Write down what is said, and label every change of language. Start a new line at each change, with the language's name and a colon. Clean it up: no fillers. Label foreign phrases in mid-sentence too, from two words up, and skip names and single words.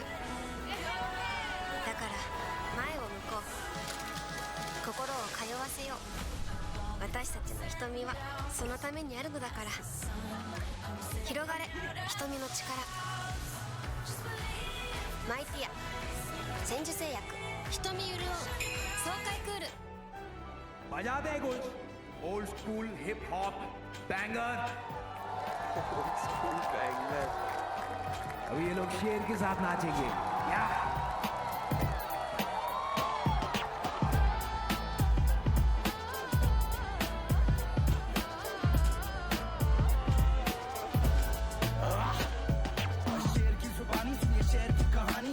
Japanese: だから前を向こう。心を通わせよう。私たちの瞳はそのためにあるのだから。広がれ瞳の力。マイティア千住製薬。瞳潤う爽快クール。
Hindi: बजा दे कुछ
English: old school hip hop banger.
Hindi: अब ये लोग शेर के साथ नाचेंगे क्या? शेर की जुबानी सुनिए शेर की कहानी।